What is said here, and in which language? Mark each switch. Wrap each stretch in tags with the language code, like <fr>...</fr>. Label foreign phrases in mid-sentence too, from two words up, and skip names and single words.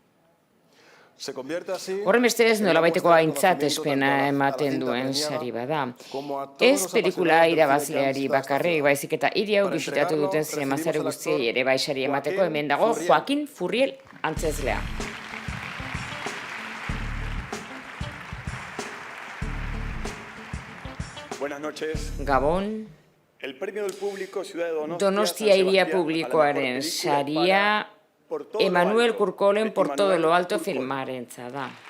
<eu>Horren bestez nolabaiteko aintzatespena ematen duen sari bada. Ez pelikula irabazleari bakarrik, baizik eta hiri hau bisitatu duten zinemazale guztiei ere bai sari emateko hemen dago Joaquin Furriel antzezlea.</eu> <es>Buenas noches.</es> <eu>Gabon.</eu> <es>El premio del público Ciudad de</es> <eu>Donostia Hiria Publikoaren saria Emanuel Kurkolen Por todo lo alto filmarentza da.</eu>